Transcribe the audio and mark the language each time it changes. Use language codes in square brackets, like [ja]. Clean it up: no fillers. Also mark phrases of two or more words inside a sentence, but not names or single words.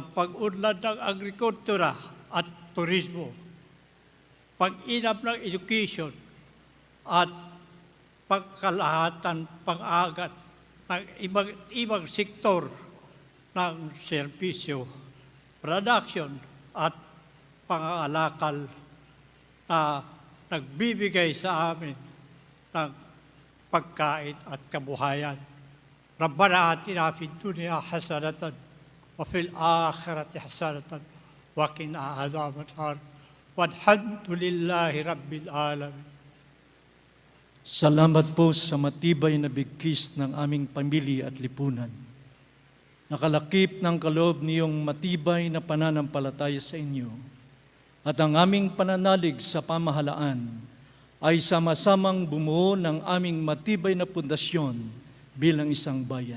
[tl] pag-unlad ng agrikultura at turismo, pag-inam ng education at pagkalahatan pang-agat ng ibang sektor ng serbisyo, production at pangangalakal na nagbibigay sa amin ng pagkain at kabuhayan. [ar] ربنا آتنا في الدنيا حسنة وفي الآخرة حسنة وقنا عذاب النار. والحمد لله رب العالمين. [tl] Salamat po sa matibay na bigkis ng aming pamilya at lipunan. Nakalakip ng kaloob niyong matibay na pananampalataya sa inyo at ang aming pananalig sa pamahalaan ay sama-samang bumuo ng aming matibay na pundasyon bilang isang bayan.